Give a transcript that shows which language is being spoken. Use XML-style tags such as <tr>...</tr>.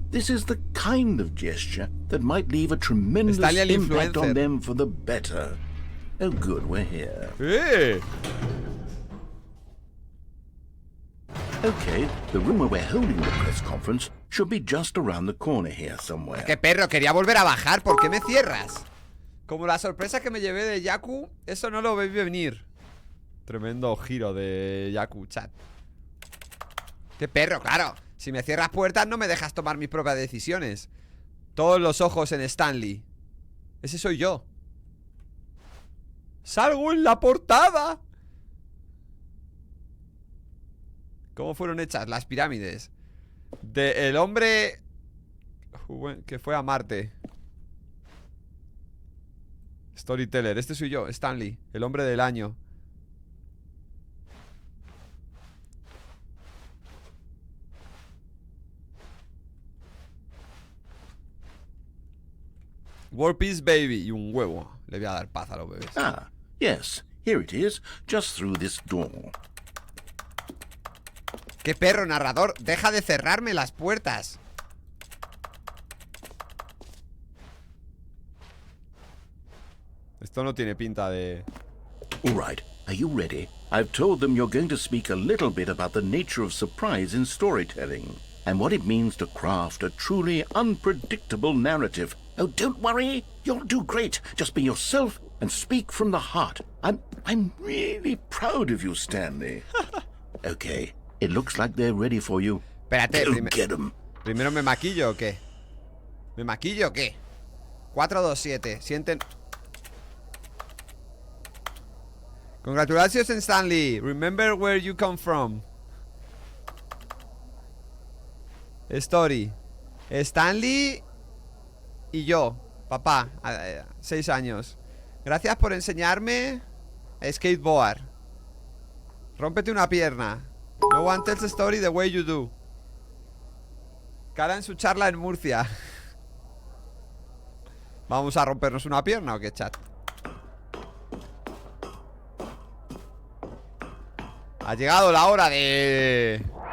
<en>This is the kind of gesture that might leave a tremendous</en> <es>Stanley el</es> <en>impact</en> <es>influencer.</es> <en>on them for the better. Oh, good, we're here. Okay, the room where we're holding the press conference should be just around the corner here somewhere.</en> <es>¡Qué perro! Quería volver a bajar. ¿Por qué me cierras? Como la sorpresa que me llevé de Yaku, eso no lo vi venir. Tremendo giro de Yaku, chat. ¡Qué perro! Claro. Si me cierras puertas no me dejas tomar mis propias decisiones. Todos los ojos en Stanley. Ese soy yo. ¡Salgo en la portada! ¿Cómo fueron hechas las pirámides? El hombre que fue a Marte. Storyteller, este soy yo, Stanley, el hombre del año. World Peace Baby. Y un huevo. Le voy a dar paz a los bebés.</es> <en>Ah, yes, here it is, just through this door.</en> <es>¡Qué perro, narrador! ¡Deja de cerrarme las puertas! Esto no tiene pinta de...</es> <en>All right, are you ready? I've told them you're going to speak a little bit about the nature of surprise in storytelling and what it means to craft a truly unpredictable narrative. Oh, don't worry, you'll do great. Just be yourself and speak from the heart. I'm really proud of you, Stanley. Okay, it looks like they're ready for you.</en> <es>Espérate,</es> <en>Go get 'em.</en> <es>¿Primero me maquillo o qué? ¿Me maquillo o qué? 4, 2, 7. Sienten...</es> <en>Congratulations, Stanley. Remember where you come from.</en> <es>Story. Stanley y yo, papá, 6 años. Gracias por enseñarme a skateboard. Rómpete una pierna.</es> <en>No one tells the story the way you do.</en> <es>Cara en su charla en Murcia. ¿Vamos a rompernos una pierna o qué, chat? Ha llegado la hora de...</es>